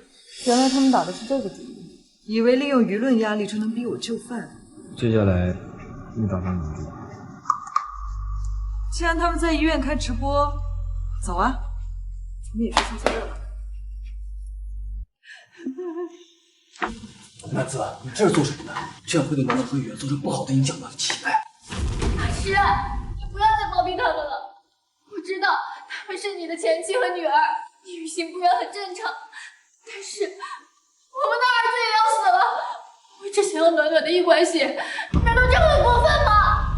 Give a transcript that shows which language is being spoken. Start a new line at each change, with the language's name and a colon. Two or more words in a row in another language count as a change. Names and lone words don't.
Chinese: 原來他們打的是這個主意，以為利用輿論壓力就能逼我就範。接下來你打算怎麼做？既然他們在醫院開直播，走啊，咱們也去湊湊熱鬧。南子，你這是做什麼呢？這樣會對南子和雨造成不好的影響的，奇怪。大師，你不要再包庇他們了。我知道他們是你的前妻和女兒，你于心不忍很正常，但是我们的兒子也要死了。我只想要暖暖的一管血，難道這很過分嗎？